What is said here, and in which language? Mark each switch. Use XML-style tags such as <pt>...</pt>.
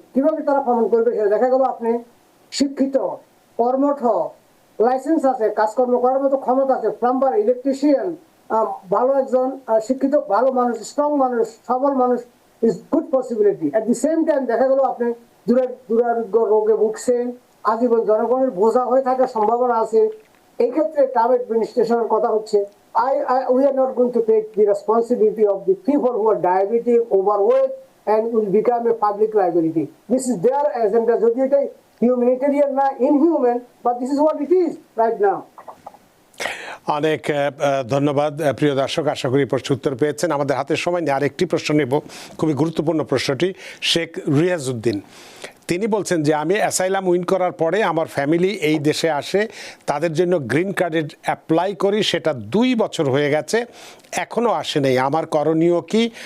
<bn>কিভাবে তারা প্রমাণ করবে সেটা দেখা গেল আপনি শিক্ষিত, কর্মঠ, লাইসেন্স আছে, কাজকর্ম করার মতো ক্ষমতা আছে, প্লাম্বার, ইলেকট্রিশিয়ান, ভালো একজন শিক্ষিত ভালো মানুষ, স্ট্রং মানুষ, সবল মানুষ,</bn> <en>Is good possibility. At the same time</en> <bn>দেখা গেল আপনি দুরারোগ্য রোগে ভুগছেন, আজীবন জনগণের বোঝা হয়ে থাকার সম্ভাবনা আছে। এই ক্ষেত্রে ট্রাম অ্যাডমিনিস্ট্রেশনের কথা হচ্ছে</bn> <en>we are not going to take the responsibility of the people who are diabetic, overweight and will become a public liability. This is their agenda.</en> <bn>যদি এটা</bn> <en>humanitarian না inhuman, but this is what it is right now.</en> <bn>অনেক ধন্যবাদ প্রিয় দর্শক, আশা করি প্রশ্ন উত্তর পেয়েছেন। আমাদের হাতে সময় নেই, আরেকটি প্রশ্ন নেব, খুবই গুরুত্বপূর্ণ প্রশ্নটি। শেখ রিয়াজউদ্দিন তিনি বলছেন যে আমি অ্যাসাইলাম উইন করার পরে আমার ফ্যামিলি এই দেশে আসে, তাদের জন্য গ্রিন কার্ডের অ্যাপ্লাই করি, সেটা 2 বছর হয়ে গেছে, এখনও আসে নাই, আমার করণীয় কি?</bn>